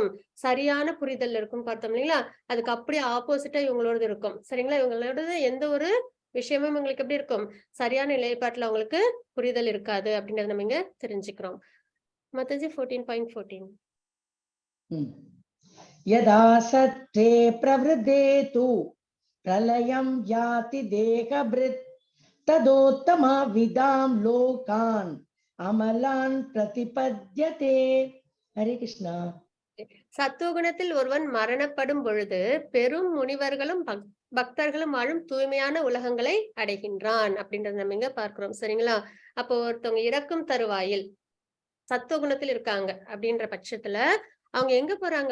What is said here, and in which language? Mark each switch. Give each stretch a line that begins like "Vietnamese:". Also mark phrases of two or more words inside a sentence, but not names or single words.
Tamil: சரியான புரிதல் இருக்கும் பார்த்தோம் இல்லைங்களா? அதுக்கு அப்படியே ஆப்போசிட்டா இவங்களோடது இருக்கும். சரிங்களா? இவங்களோடது எந்த ஒரு விஷயமும் உங்களுக்கு எப்படி இருக்கும்? சரியான நிலைப்பாட்டுல அவங்களுக்கு புரிதல் இருக்காது அப்படின்றத நம்ம இங்க தெரிஞ்சுக்கிறோம். மாதாஜி 14.14.
Sanskrit: यदा सत्त्वे प्रवृद्धे तु प्रलयं याति देहभृत् तदोत्तमा विदां लोकान् अमलान् प्रतिपद्यते. हरे कृष्णा.
Tamil: சத்துவகுணத்தில் ஒருவன் மரணப்படும் பொழுது பெரும் முனிவர்களும் பக்தர்களும் வாழும் தூய்மையான உலகங்களை அடைகின்றான் அப்படின்றத நம்ம இங்க பார்க்கிறோம். சரிங்களா? அப்போ ஒருத்தவங்க இறக்கும் தருவாயில் சத்துவகுணத்தில் இருக்காங்க அப்படின்ற பட்சத்துல அவங்க எங்க போறாங்க?